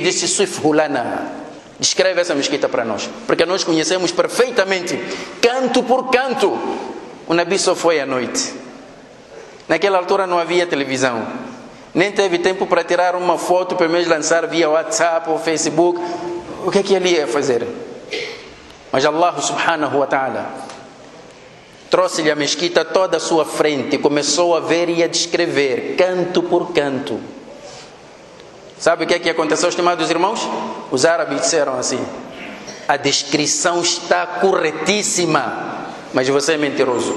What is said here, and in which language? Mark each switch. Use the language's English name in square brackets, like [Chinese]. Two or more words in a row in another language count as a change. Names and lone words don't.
[Portuguese] Disse: Sifhulana, descreve essa mesquita para nós, porque nós conhecemos perfeitamente, canto por canto. O Nabi só foi à noite. Naquela altura não havia televisão. Nem teve tempo para tirar uma foto, pelo menos lançar via WhatsApp ou Facebook. O que é que ele ia fazer? Mas Allah subhanahu wa ta'ala trouxe-lhe a mesquita toda à sua frente e começou a ver e a descrever, canto por canto. Sabe o que é que aconteceu, estimados irmãos? Os árabes disseram assim: a descrição está corretíssima, mas você é mentiroso.